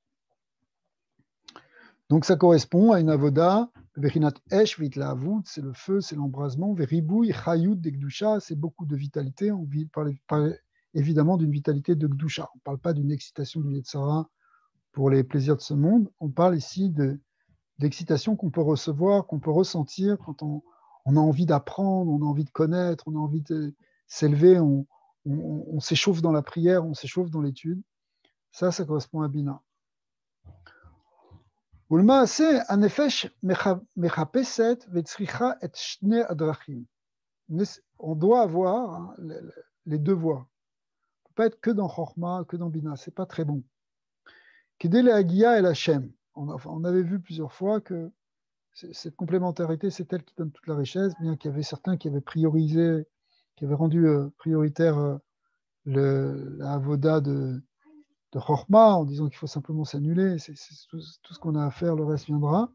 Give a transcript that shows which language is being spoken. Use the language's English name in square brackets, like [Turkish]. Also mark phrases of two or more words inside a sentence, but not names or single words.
[French] Donc ça correspond à une avoda, [Hebrew] בחינת אש והתלהבות, [French] c'est le feu, c'est l'embrasement, [Hebrew] וריבוי חיות [French] de Gdusha, c'est beaucoup de vitalité, on parle évidemment d'une vitalité de Gdusha, on ne parle pas d'une excitation du Yetzara pour les plaisirs de ce monde, on parle ici d'excitation qu'on peut recevoir, qu'on peut ressentir quand on a envie d'apprendre, on a envie de connaître, on a envie de s'élever, on s'échauffe dans la prière, on s'échauffe dans l'étude. Ça correspond à Bina. [Hebrew] ולמעשה, הנפש מחפשת וצריכה את שני הדרכים. [French] On doit avoir les deux voies. On ne peut pas être que dans Chochma, que dans Bina, ce n'est pas très bon. [Hebrew] כדי להגיע אל השם. [French] On avait vu plusieurs fois que cette complémentarité, c'est elle qui donne toute la richesse, bien qu'il y avait certains qui avaient priorisé, qui avaient rendu prioritaire la avoda de Chochma, en disant qu'il faut simplement s'annuler, c'est tout ce qu'on a à faire, le reste viendra.